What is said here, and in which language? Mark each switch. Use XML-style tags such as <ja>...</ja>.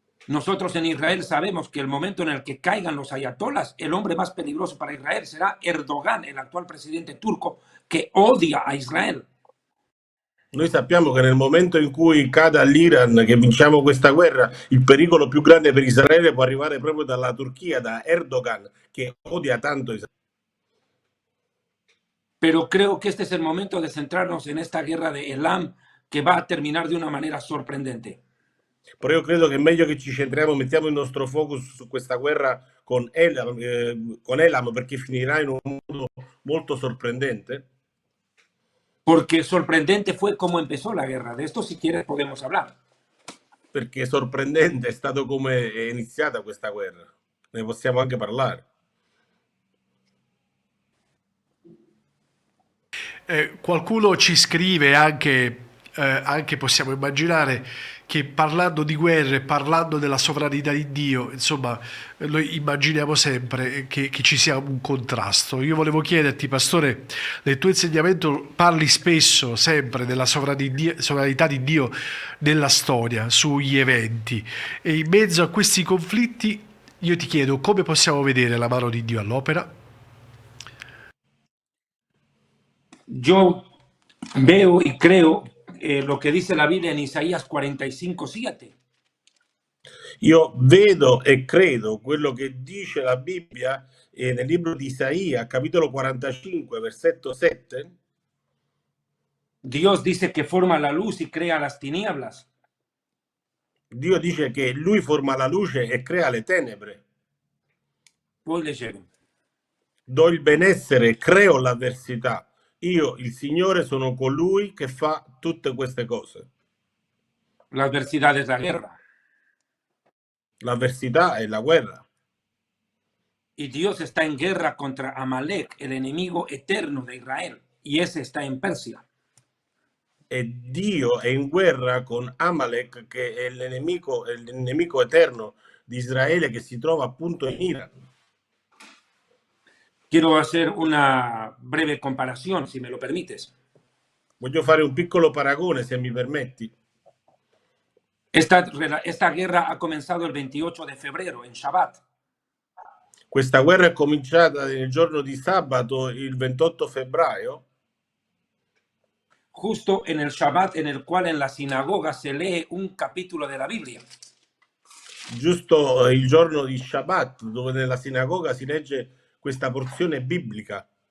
<es>Nosotros en Israel sabemos que el momento en el que caigan los ayatolas, el hombre más peligroso para Israel será Erdogan, el actual presidente turco, que odia a Israel.</es> <it>Noi sappiamo che nel momento in cui cada l'Iran, che vinciamo questa guerra, il pericolo più grande per Israele può arrivare proprio dalla Turchia, da Erdogan, che odia tanto Israele.</it> <es>Pero creo que este es el momento de centrarnos en esta guerra de Elam, que va a terminar de una manera sorprendente.</es> <it>Però io credo che è meglio che ci centriamo, mettiamo il nostro focus su questa guerra con Elam, perché finirà in un modo molto sorprendente.</it> <es>Porque sorprendente fue cómo empezó la guerra. De esto, si quieres, podemos hablar.</es> <it>Perché sorprendente è stato come è iniziata questa guerra. Ne possiamo anche parlare. Qualcuno ci scrive anche possiamo immaginare che parlando di guerre, parlando della sovranità di Dio, insomma, noi immaginiamo sempre che ci sia un contrasto. Io volevo chiederti, Pastore, nel tuo insegnamento parli spesso, sempre, della sovranità di Dio nella storia, sugli eventi, e in mezzo a questi conflitti io ti chiedo come possiamo vedere la mano di Dio all'opera?</it> <es>Yo veo y creo lo que dice la Biblia en Isaías 45:7.</es> <it>Io vedo e credo quello che dice la Bibbia nel libro di Isaia, capitolo 45, versetto 7.</it> <es>Dios dice que forma la luz y crea las tinieblas.</es> <it>Dio dice che lui forma la luce e crea le tenebre. Poi leggevo. Do il benessere, creo l'avversità. Io, il Signore, sono colui che fa tutte queste cose.</it> <es>La adversidad es la guerra.</es> <it>L'avversità è la guerra.</it> <es>Y Dios está en guerra contra Amalek, el enemigo eterno de Israel. Y ese está en Persia.</es> <it>E Dio è in guerra con Amalek, che è il nemico eterno di Israele, che si trova appunto in Iran.</it> <es>Quiero hacer una breve comparación, si me lo permites.</es> <it>Voglio fare un piccolo paragone, se mi permetti.</it> <es>Esta guerra ha comenzado el 28 de febrero, en Shabbat.</es> <it>Questa guerra è cominciata nel giorno di sabato, il 28 febbraio,</it> <es>justo en el Shabbat en el cual en la sinagoga se lee un capítulo de la Biblia.</es> <it>giusto il giorno di Shabbat, dove nella sinagoga si legge questa porzione biblica.</it>